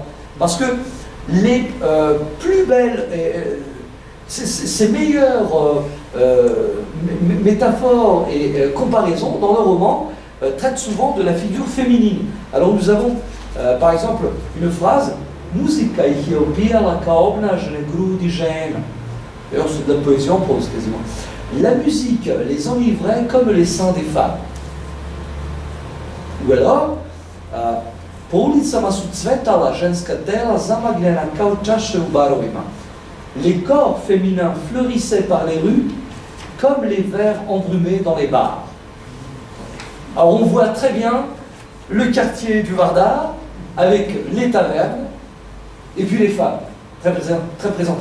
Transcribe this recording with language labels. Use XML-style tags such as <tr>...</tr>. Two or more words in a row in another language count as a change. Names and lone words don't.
<fr>Parce que les plus belles, ces meilleures métaphores et comparaisons dans le roman traitent souvent de la figure féminine. Alors nous avons par exemple une phrase</fr> <sr>Musica ih je opijala kao obnažene grudi žena.</sr> <fr>D'ailleurs c'est de la poésie en prose quasiment. La musique les enivrait comme les seins des femmes. Ou alors</fr> <sr>Po ulicama su cvetala ženska tela zamagljena kao čaše u barovima.</sr> <fr>Les corps féminins fleurissaient par les rues comme les verres embrumés dans les bars. Alors on voit très bien le quartier du Vardar avec les tavernes et puis les femmes, très présentes.</fr>